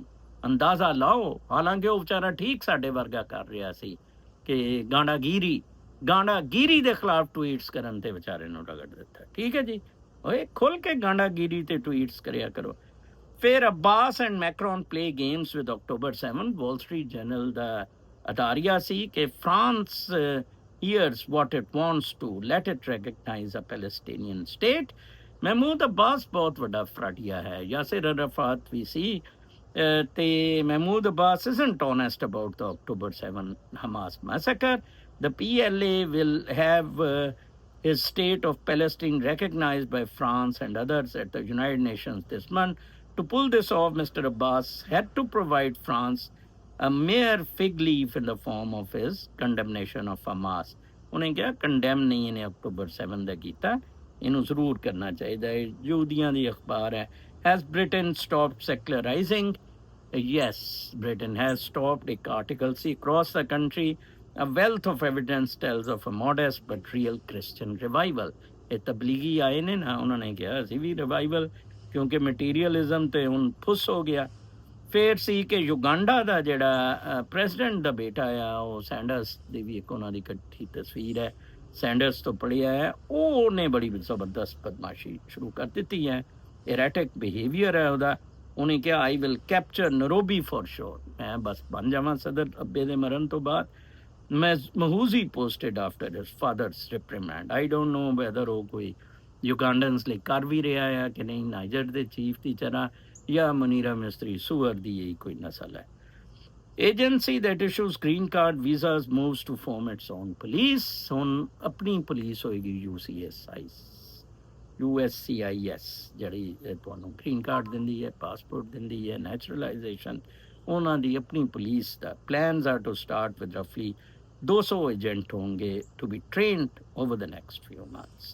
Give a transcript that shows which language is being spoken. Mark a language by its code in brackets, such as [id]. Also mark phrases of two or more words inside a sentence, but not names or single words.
[pa] ਅੰਦਾਜ਼ਾ ਲਾਓ, ਹਾਲਾਂਕਿ ਉਹ ਵਿਚਾਰਾ ਠੀਕ ਸਾਡੇ ਵਰਗਾ ਕਰ ਰਿਹਾ ਸੀ ਕਿ ਗਾਂਡਾਗੀਰੀ ਦੇ ਖਿਲਾਫ ਟਵੀਟਸ ਕਰਨ ਤੇ ਵਿਚਾਰੇ ਨੂੰ ਰਗੜ ਦਿੱਤਾ। ਠੀਕ ਹੈ ਜੀ, ਓਏ ਖੁੱਲ ਕੇ ਗਾਂਡਾਗੀਰੀ ਤੇ ਟਵੀਟਸ ਕਰਿਆ ਕਰੋ। [en] ਫਿਰ Abbas and Macron play games with October 7। [pa] ਵਾਲ ਸਟਰੀਟ ਜਰਨਲ ਦਾ ਅਟਾਰੀਆ ਸੀ ਕਿ [en] ਫਰਾਂਸ hears what it wants to, let it recognize a Palestinian state। [pa] ਮਹਿਮੂਦ ਅਬਾਸ ਬਹੁਤ ਵੱਡਾ ਫਰਾਡੀਆ ਹੈ। ਯਾਸਿਰ ਅਰਾਫਾਤ ਵੀ ਸੀ ਤੇ ਮਹਿਮੂਦ ਅਬਾਸ [en] isn't honest about the October 7 Hamas massacre। The PLA will have his state of Palestine recognized by France and others at the United Nations this month। To pull this off, Mr. Abbas had to provide France a mere fig leaf in the form of his condemnation of Hamas। [pa] ਉਹਨੇ ਕਿਹਾ ਕੰਡੈਮ ਨਹੀਂ ਇਹਨੇ October 7 ਦਾ ਕੀਤਾ, ਇਹਨੂੰ ਜ਼ਰੂਰ ਕਰਨਾ ਚਾਹੀਦਾ ਹੈ। ਯਹੂਦੀਆਂ ਦੀ ਅਖਬਾਰ ਹੈ। [en] Has Britain stopped secularizing? Yes, Britain has stopped। [pa] ਇੱਕ ਆਰਟੀਕਲ ਸੀ [en] across the country a wealth of evidence tells of a modest but real Christian revival। [pa] ਇਹ ਤਬਲੀਗੀ ਆਏ ਨੇ ਨਾ, ਉਹਨਾਂ ਨੇ ਕਿਹਾ ਅਸੀਂ ਵੀ ਰਿਵਾਈਵਲ, ਕਿਉਂਕਿ ਮਟੀਰੀਅਲਿਜ਼ਮ ਤੇ ਹੁਣ ਫੁੱਸ ਹੋ ਗਿਆ। ਫਿਰ ਸੀ ਕਿ ਯੁਗਾਂਡਾ ਦਾ ਜਿਹੜਾ ਪ੍ਰੈਜ਼ੀਡੈਂਟ ਦਾ ਬੇਟਾ ਆ, ਉਹ ਸੈਂਡਰਸ ਦੀ ਵੀ ਇੱਕ ਉਹਨਾਂ ਦੀ ਇਕੱਠੀ ਤਸਵੀਰ ਹੈ, ਸੈਂਡਰਸ ਤੋਂ ਪੜ੍ਹਿਆ ਹੈ, ਉਹਨੇ ਬੜੀ ਜ਼ਬਰਦਸਤ ਬਦਮਾਸ਼ੀ ਸ਼ੁਰੂ ਕਰ ਦਿੱਤੀ ਹੈ। [en] erratic behavior [pa] ਹੈ ਉਹਦਾ। ਉਹਨੇ ਕਿਹਾ [en] I will capture Nairobi for sure, [pa] ਮੈਂ ਬਸ ਬਣ ਜਾਵਾਂ ਸਦਰ ਅੱਬੇ ਦੇ ਮਰਨ ਤੋਂ ਬਾਅਦ। [en] Mahuzi posted after his father's reprimand। I don't know whether [pa] ਉਹ ਕੋਈ ਯੁਗਾਂਡਨਸ ਲਈ ਕਰ ਵੀ ਰਿਹਾ ਹੈ ਕਿ ਨਹੀਂ, ਨਾਈਜਰ ਦੇ ਚੀਫ ਦੀ ਤਰ੍ਹਾਂ, ਜਾਂ ਮਨੀਰਾ ਮਿਸਤਰੀ ਸੂਅਰ ਦੀ ਹੀ ਕੋਈ ਨਸਲ ਹੈ। [en] ਏਜੰਸੀ that issues green card visas moves to form its own police। [pa] ਹੁਣ ਆਪਣੀ ਪੁਲਿਸ ਹੋਏਗੀ USCIS, ਜਿਹੜੀ ਤੁਹਾਨੂੰ [en] green card [pa] ਦਿੰਦੀ ਹੈ, ਪਾਸਪੋਰਟ ਦਿੰਦੀ ਹੈ, ਨੈਚੁਰਲਾਈਜੇਸ਼ਨ, ਉਹਨਾਂ ਦੀ ਆਪਣੀ ਪੁਲਿਸ ਦਾ [en] plans are to start with roughly 200 agents [pa] ਹੋਣਗੇ [en] to be trained over the next few months.